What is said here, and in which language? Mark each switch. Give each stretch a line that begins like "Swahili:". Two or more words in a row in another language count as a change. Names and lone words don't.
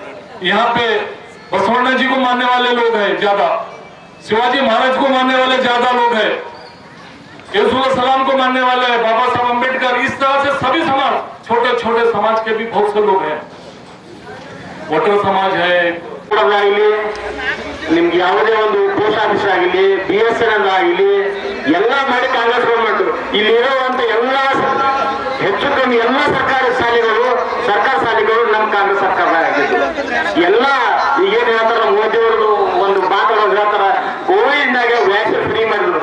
Hindi: यहाँ पे बसवण्णा जी को मानने वाले लोग हैं ज्यादा, शिवाजी महाराज को मानने वाले ज्यादा लोग हैं, सलाम को मानने वाले हैं, बाबा साहब अम्बेडकर, इस तरह से सभी समाज, छोटे छोटे समाज के भी बहुत से लोग हैं। वोटर समाज है,
Kannada: ನಿಮ್ಗೆ ಯಾವುದೇ ಒಂದು
English: post office
Kannada: ಆಗಲಿ ಆಗಲಿ, BSNL ಆಗಲಿ ಎಲ್ಲ ಮಾಡಿ ಕಾಂಗ್ರೆಸ್ ಗೌರ್ಮೆಂಟ್. ಇಲ್ಲಿರುವಂತ ಎಲ್ಲ ಹೆಚ್ಚು ಕಮ್ಮಿ ಎಲ್ಲ ಸರ್ಕಾರಿ ಶಾಲೆಗಳು ನಮ್ಮ ಕಾಂಗ್ರೆಸ್ ಸರ್ಕಾರದಾಗಿದ್ದು. ಎಲ್ಲ ಈಗೇನು ಹೇಳ್ತಾರ ಮೋದಿಯವ್ರದ್ದು ಒಂದು ಮಾತುಗಳು ಹೇಳ್ತಾರ, ಕೋವಿಡ್ನಾಗ ವ್ಯಾಕ್ಸಿನ್ ಫ್ರೀ ಮಾಡಿದ್ರು.